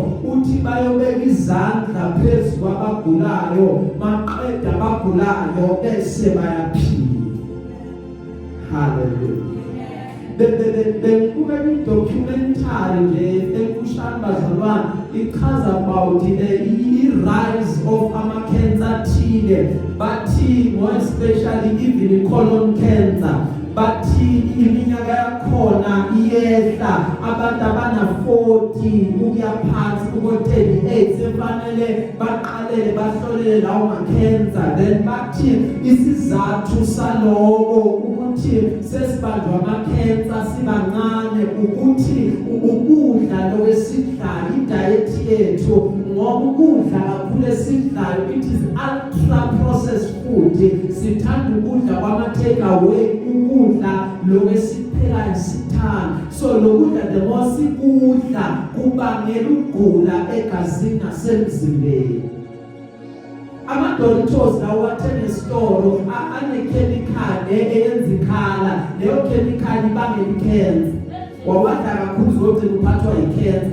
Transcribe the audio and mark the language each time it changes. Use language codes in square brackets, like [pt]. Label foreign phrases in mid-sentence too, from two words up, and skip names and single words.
[nd] Uthi bayobeka izandla phezu kwabagulayo, maqeda abagulayo bese bayaphila. Hallelujah. Bekuba documentary nje emfushane bazalwane ichaza [en] about the rise of [nd] ama-cancer thile, bathi [en] more especially even colon cancer. [nd] Bathi iminyaka yakhona iyehla, abantu abana 40 ukuya phansi kubo-38 sefanele baqalele bahlolele lawo ma-cancer. Then bathi isizathu saloko ukuthi sesibanjwa ama-cancer sibancane ukuthi ukudla lokwesidlayo, idiet yethu. Ngoba ukudla kakhulu esidlayo [en] it is ultra processed food. [nd] Sithanda ukudla kwama-take away, ukudla lokwesiphekayo sithanda. So lokudla [en] the more [nd] sikudla kubangela ukugula egazini nasemzimbeni. Ama-doctors lawo wathenga esitolo ane-chemical eyenza ikhala. Leyo chemical ibangela i-cancer. Wawadla kakhulu uzogcina uphathwa yi-cancer.